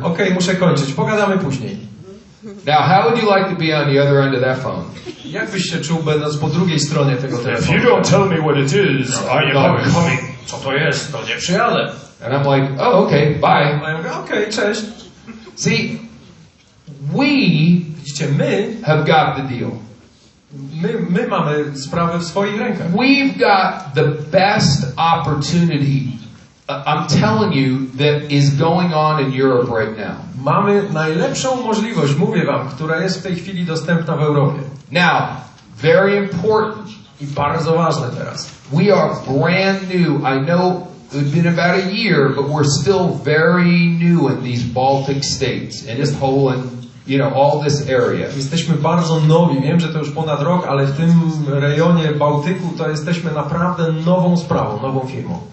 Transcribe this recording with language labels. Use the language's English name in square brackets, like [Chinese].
[Polish] okej, muszę kończyć, pogadamy później. [English] Now, how would you like to be on the other end of that phone? [Polish] Jak byś się czuł, będąc po drugiej stronie tego telefonu? [English] don't tell me what it is, I'm not coming. [Polish] Co to jest? To nie przyjadę. [English] And I'm like, oh, okay, bye. [Polish] A ja mówię, okej, cześć. [English] See, we [Polish] Widzicie, my [English] have got the deal. [Polish] My mamy sprawę w swoich rękach. [English] We've got the best opportunity I'm telling you that is going on in Europe right now. [Polish] Mamy najlepszą możliwość, mówię wam, która jest w tej chwili dostępna w Europie. [English] Now, very important. [Polish] I bardzo ważne teraz. [English] We are brand new. I know it's been about a year, but we're still very new in these Baltic states, and in Poland, you know, all this area. [Polish] Jesteśmy bardzo nowi. Wiem, że to już ponad rok, ale w tym rejonie Bałtyku to jesteśmy naprawdę nową sprawą, nową firmą.